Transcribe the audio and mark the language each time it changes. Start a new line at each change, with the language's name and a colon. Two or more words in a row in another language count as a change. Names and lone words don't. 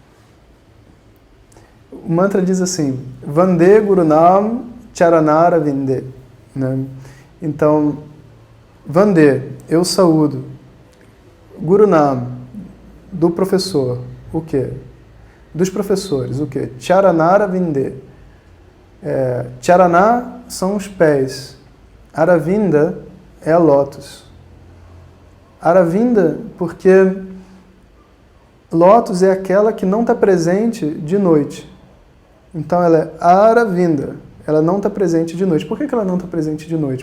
Portuguese: O mantra diz assim,
Sanskrit: वन्दे गुरूणां चरणारविन्दे.
Portuguese: Né? Então, Vande, eu saúdo. Gurunam, do professor, o quê? Dos professores, o quê?
Sanskrit: चरणारविन्दे.
Portuguese: Charana são os pés. Aravinda é a lótus. Aravinda, porque lótus é aquela que não está presente de noite. Então ela é Aravinda, ela não está presente de noite. Por que ela não está presente de noite?